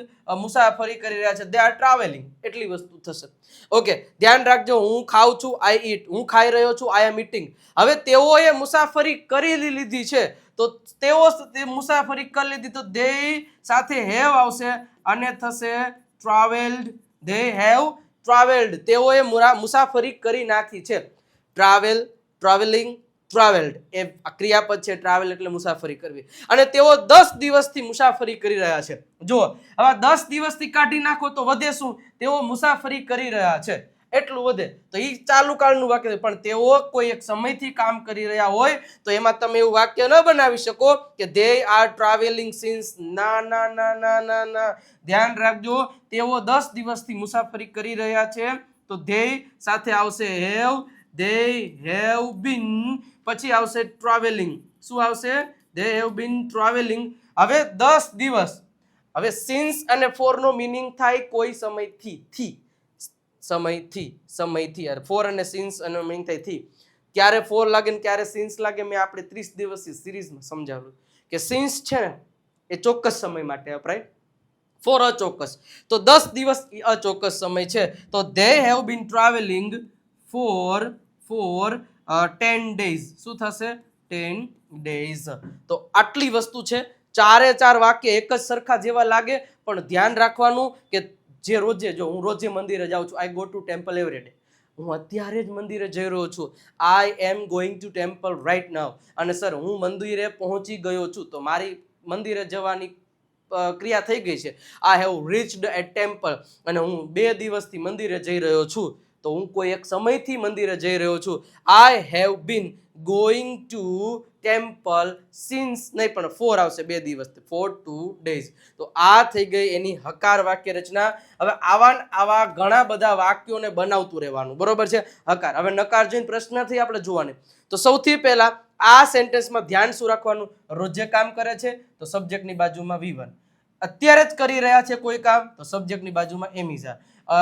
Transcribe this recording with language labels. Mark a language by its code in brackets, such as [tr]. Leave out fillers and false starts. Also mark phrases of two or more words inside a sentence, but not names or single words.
[gu] મુસાફરી કરી રહ્યા છે, [en] they are traveling. [gu] એટલી વસ્તુ થશે. ઓકે, ધ્યાન રાખજો. હું ખાઉં છું, [en] I eat. [gu] હું ખાઈ રહ્યો છું, [en] I am eating. [gu] હવે તેઓએ મુસાફરી કરી લીધી છે, તો તેઓ મુસાફરી કરી લીધી, તો ધ્યેય સાથે હેવ આવશે અને થશે ટ્રાવેલ્ડ. [en] They have traveled. [gu] તેઓએ મુસાફરી કરી નાખી છે. [en] travel, traveling, traveled [gu] એ ક્રિયાપદ છે. ટ્રાવેલ એટલે મુસાફરી કરવી. અને તેઓ 10 દિવસથી મુસાફરી કરી રહ્યા છે. જુઓ, હવે 10 દિવસથી કાઢી નાખો તો વધે શું? તેઓ મુસાફરી કરી રહ્યા છે એટલું વધે. તો એ ચાલુ કાળનું વાક્ય. પણ તેઓ કોઈ એક સમયથી કામ કરી રહ્યા હોય તો એમાં તમે એવું વાક્ય ન બનાવી શકો કે [en] they are traveling since. [gu] ના ના ના ના ના ના, ધ્યાન રાખજો. તેઓ 10 દિવસથી મુસાફરી કરી રહ્યા છે, તો they સાથે આવશે have. [en] they have been. [gu] પછી આવશે traveling. શું આવશે? [en] they have been traveling. [gu] હવે 10 દિવસ. હવે since અને for નો મીનિંગ થાય કોઈ સમયથી. થી સમયથી યાર. ફોર અને સિન્સ અને મીનિંગ થાય થી. ક્યારે ફોર લાગે ને ક્યારે સિન્સ લાગે, મેં આપણે 30 દિવસની સિરીઝમાં સમજાવ્યું કે સિન્સ છે ને એ ચોક્કસ સમય માટે વપરાય, ફોર અચોક્કસ. તો 10 દિવસ અચોક્કસ સમય છે, તો [en] they have been traveling for 10 days. [gu] શું થશે? [en] 10 days. [gu] તો આટલી વસ્તુ છે. ચારે ચાર વાક્ય એક જ સરખા જેવા લાગે, પણ ધ્યાન રાખવાનું કે જે રોજે, જો હું રોજે મંદિરે જાઉં છું, [en] I go to temple every day. [gu] હું અત્યારે જ મંદિરે જઈ રહ્યો છું, [en] I am going to temple right now. [gu] અને સર હું મંદિરે પહોંચી ગયો છું, તો મારી મંદિરે જવાની ક્રિયા થઈ ગઈ છે. [en] I have reached at temple. [gu] અને હું 2 દિવસથી મંદિરે જઈ રહ્યો છું, તો હું કોઈ એક સમયથી મંદિરે જઈ રહ્યો છું. [en] I have been going to temple since, [gu] નહીં પણ 4 આવશે 2 દિવસ, [en] for 2 days. [gu] તો આ થઈ ગઈ એની હકાર વાક્ય રચના. હવે આવા ઘણા બધા વાક્યોને બનાવતું રહેવાનું, બરોબર છે? હકાર. હવે નકાર જોઈને પ્રશ્નથી આપણે જોવાની. તો સૌથી પહેલા આ સેન્ટેન્સમાં ધ્યાન શું રાખવાનું? રોજે કામ કરે છે, તો સબ્જેક્ટની બાજુમાં V1. અત્યારે જ કરી રહ્યા છે કોઈ કામ, તો સબ્જેક્ટની બાજુમાં [en] am is are.